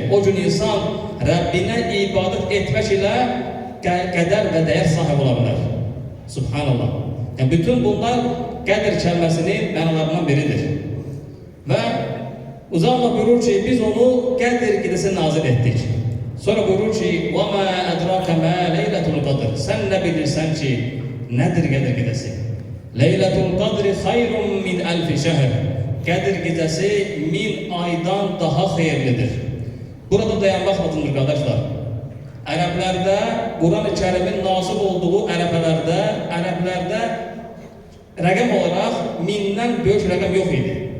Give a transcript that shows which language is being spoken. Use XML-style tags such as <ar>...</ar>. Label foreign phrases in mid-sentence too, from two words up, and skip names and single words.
<tr>O gün insan Rabbine ibadet etmek ile kader ve değer sahibi olabilir. Subhanallah. Yani bütün bunlar Kadir kelimesinin manalarından biridir. Ve Allah buyurur ki biz onu Kadir gecesi nazil ettik. Sonra buyurur ki</tr> <ar>وَمَا أَدْرَاكَ مَا لَيْلَةُ الْقَدْرِ</ar> <tr>Sen ne bilirsen ki nedir Qədir gecesi?</tr> <ar>لَيْلَةُ الْقَدْرِ خَيْرٌ مِنْ أَلْفِ شَهْرٍ.</ar> <tr>Qədir gecesi 1000 aydan daha hayırlıdır.</tr> <az>Burada dayanmak lazımdır kardeşler. Ərəblərdə Quran-ı Kərimin nazil olduğu ərəblərdə rəqəm olaraq 1000'dən böyük rəqəm yox idi.</az>